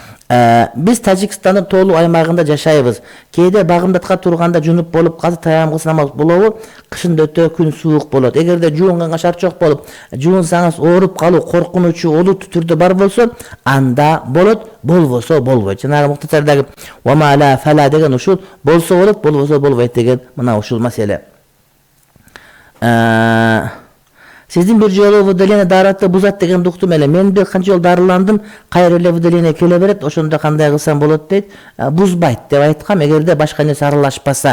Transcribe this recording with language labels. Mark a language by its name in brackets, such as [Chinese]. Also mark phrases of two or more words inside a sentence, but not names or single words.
[Kyrgyz] Биз Тажикстандын тоолуу аймагында жашайбыз. Кээде багымдатка турганда жунуп болуп калса таямгысына болобу, кышында өтө күн суук болот. Эгерде жуунганга шарчок болуп, жуунсаңыз ооруп калуу коркунучу олуттуу түрдө бар болсо, анда болот, болбосо болбойт. Жанагы муктасардагы [Arabic] "وما لا فلا" [Kyrgyz] деген ушул болсо болот, болбосо болбойт деген мына ушул маселе. Сиздин бир жолу выделение даратты бузат деген уктум эле. Мен бир канча жолу дарыландым, кайра эле выделение келе берет, ошондо кандай кылсам болот дейт. Бузбайт деп айткам, эгерде башка нерсе аралашпаса.